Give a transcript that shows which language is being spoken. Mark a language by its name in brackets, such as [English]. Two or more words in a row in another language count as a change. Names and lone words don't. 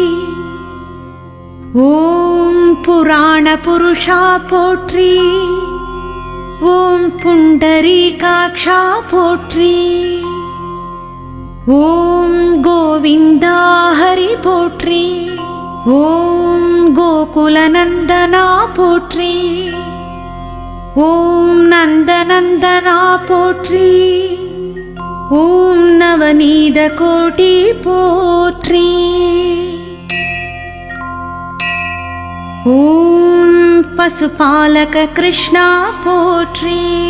[Tamil] ஓம் புராண புருஷா போற்றி ஓம் புண்டரீகாக்ஷா போற்றி ஓம் கோவிந்தா ஹரி போற்றி ஓம் கோகுலநந்தனா போற்றி ஓம் நந்தநந்தனா போற்றி. ஓம் நவநீத கோடி போற்றி. ஓம் பசுபாலக கிருஷ்ணா போற்றி.